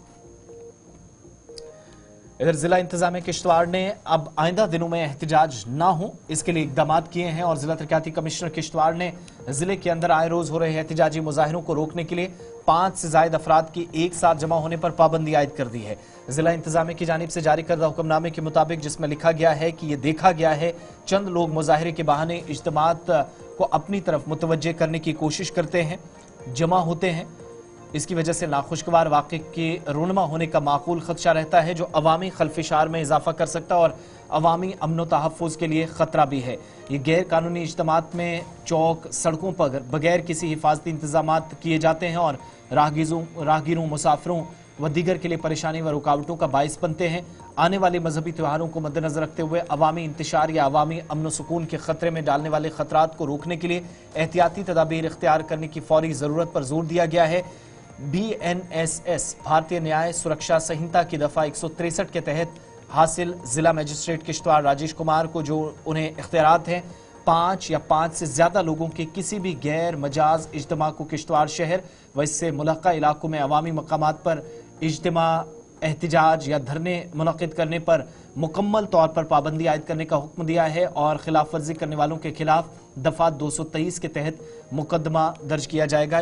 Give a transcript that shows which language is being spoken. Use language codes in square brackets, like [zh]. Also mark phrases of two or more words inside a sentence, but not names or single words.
[ur] ادھر ضلع انتظامیہ کشتواڑ نے اب آئندہ دنوں میں احتجاج نہ ہو اس کے لیے اقدامات کیے ہیں اور ضلع ترقیاتی کمشنر کشتواڑ نے ضلعے کے اندر آئے روز ہو رہے احتجاجی مظاہروں کو روکنے کے لیے 5 سے زیادہ افراد کی ایک ساتھ جمع ہونے پر پابندی عائد کر دی ہے. ضلع انتظامیہ کی جانب سے جاری کردہ حکم نامے کے مطابق، جس میں لکھا گیا ہے کہ یہ دیکھا گیا ہے چند لوگ مظاہرے کے بہانے اجتماعات کو اپنی طرف متوجہ کرنے کی کوشش کرتے ہیں، جمع ہوتے ہیں, اس کی وجہ سے ناخوشگوار واقعے کے رونما ہونے کا معقول خدشہ رہتا ہے جو عوامی خلفشار میں اضافہ کر سکتا اور عوامی امن و تحفظ کے لیے خطرہ بھی ہے۔ یہ غیر قانونی اجتماعات میں چوک سڑکوں پر بغیر کسی حفاظتی انتظامات کیے جاتے ہیں اور راہگیروں مسافروں و دیگر کے لیے پریشانی و رکاوٹوں کا باعث بنتے ہیں۔ آنے والے مذہبی تہواروں کو مد نظر رکھتے ہوئے عوامی انتشار یا عوامی امن و سکون کے خطرے میں ڈالنے والے خطرات کو روکنے کے لیے احتیاطی تدابیر اختیار کرنے کی فوری ضرورت پر زور دیا گیا ہے۔ BNSS بھارتیہ نیائے سرکشا سنہتا کی دفعہ 163 کے تحت حاصل ضلع مجسٹریٹ کشتواڑ راجیش کمار کو جو انہیں اختیارات ہیں 5 یا 5 سے زیادہ لوگوں کے کسی بھی غیر مجاز اجتماع کو کشتواڑ شہر و اس سے ملحقہ علاقوں میں عوامی مقامات پر اجتماع احتجاج یا دھرنے منعقد کرنے پر مکمل طور پر پابندی عائد کرنے کا حکم دیا ہے اور خلاف ورزی کرنے والوں کے خلاف دفعہ 223 کے تحت مقدمہ درج کیا جائے گا۔